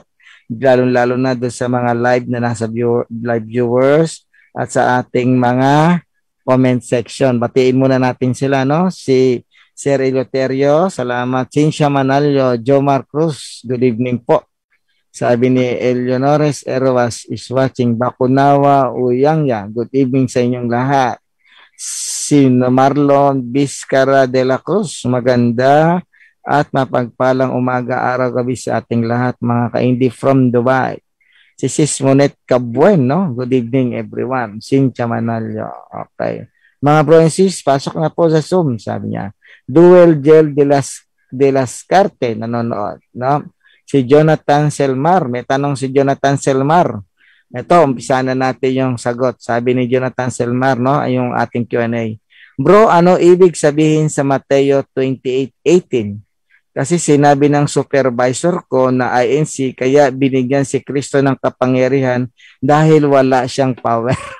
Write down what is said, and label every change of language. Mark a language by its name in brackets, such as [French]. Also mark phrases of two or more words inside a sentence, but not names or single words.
[Filipino] Lalo na doon sa mga live na nasa [English] live viewers [Filipino] at sa ating mga [English] comment section. [Filipino] Batiin muna natin sila, no? Si Sir Eleuterio, salamat. Cincia Manalio, Jomar Cruz, [English] good evening [Filipino] po. Sabi ni Eleonores Erwas [English] is watching. [Filipino] Bakunawa Uyangya, [English] good evening [Filipino] sa inyong lahat. Si Marlon Biscara de la Cruz, maganda at mapagpalang umaga, araw, gabi sa ating lahat, mga kaindi from Dubai. Si Sis Monet Cabuen, [English] no? Good evening everyone. [Filipino] Cincia Manalio. Okay. Mga [English] bro and sis, [Filipino] pasok na po sa Zoom, sabi niya. Duel Gel de las Carte, nanonood, no? Si Jonathan Selmar, may tanong si Jonathan Selmar. Ito, umpisa na natin yung sagot. Sabi ni Jonathan Selmar, no? Yung ating Q&A. Bro, ano ibig sabihin sa Mateo 28:18? Kasi sinabi ng supervisor ko na INC, kaya binigyan si Kristo ng kapangyarihan dahil wala siyang power.